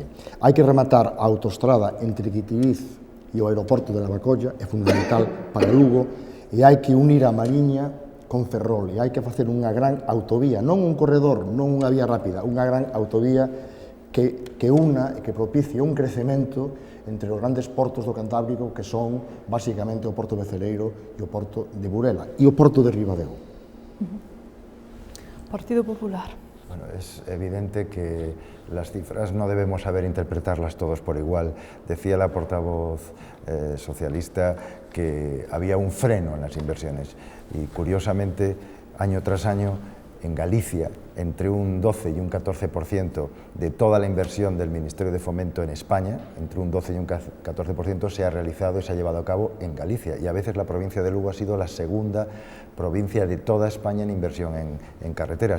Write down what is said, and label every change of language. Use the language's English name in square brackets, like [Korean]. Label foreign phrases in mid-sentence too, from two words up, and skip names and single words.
[Galician] Hai que rematar a autostrada entre Quitiviz e o aeroporto de Lavacolla, é fundamental para Lugo, e hai que unir a Mariña con Ferrol, e hai que facer unha gran autovía, non un corredor, non unha vía rápida, unha gran autovía que una e que propicie un crecemento entre os grandes portos do Cantábrico, que son basicamente o Porto Beceleiro e o Porto de Burela, e o Porto de Ribadeo. Partido Popular. [Spanish] Bueno, es evidente que las cifras no debemos saber interpretarlas todos por igual. Decía la portavoz socialista que había un freno en las inversiones y, curiosamente, año tras año, en Galicia, entre un 12 y un 14% de toda la inversión del Ministerio de Fomento en España, entre un 12 y un 14% se ha realizado y se ha llevado a cabo en Galicia, y a veces la provincia de Lugo ha sido la segunda provincia de toda España en inversión en carreteras.